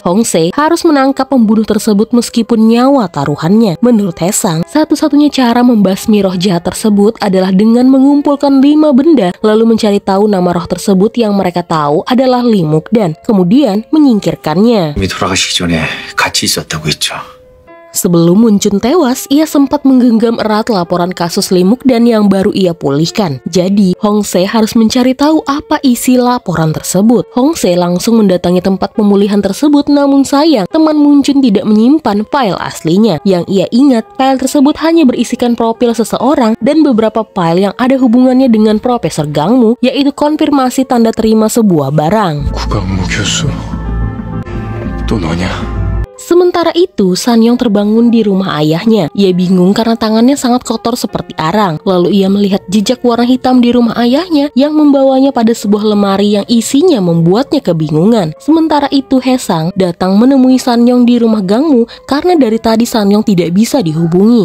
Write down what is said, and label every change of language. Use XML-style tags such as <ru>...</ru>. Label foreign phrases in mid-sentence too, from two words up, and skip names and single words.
<id>Hongse harus menangkap pembunuh tersebut meskipun nyawa taruhannya. Menurut Haesang, satu-satunya cara membasmi roh jahat tersebut adalah dengan mengumpulkan 5 benda lalu mencari tahu nama roh tersebut yang mereka tahu adalah Limuk dan kemudian menyingkirkannya.</id> <ko>돌아가시기 전에 같이 있었다고 했죠.</ko> <id>Sebelum Muncun tewas, ia sempat menggenggam erat laporan kasus Limuk dan yang baru ia pulihkan. Jadi, Hongse harus mencari tahu apa isi laporan tersebut. Hongse langsung mendatangi tempat pemulihan tersebut, namun sayang, teman Muncun tidak menyimpan file aslinya. Yang ia ingat, file tersebut hanya berisikan profil seseorang dan beberapa file yang ada hubungannya dengan Profesor Gangmu, yaitu konfirmasi tanda terima sebuah barang.</id> <ko>구강무 교수 또 너냐?</ko> <id>Sementara itu, Sanyong terbangun di rumah ayahnya. Ia bingung karena tangannya sangat kotor seperti arang. Lalu ia melihat jejak warna hitam di rumah ayahnya yang membawanya pada sebuah lemari yang isinya membuatnya kebingungan. Sementara itu, Haesang datang menemui Sanyong di rumah Gangmu karena dari tadi Sanyong tidak bisa dihubungi.</id>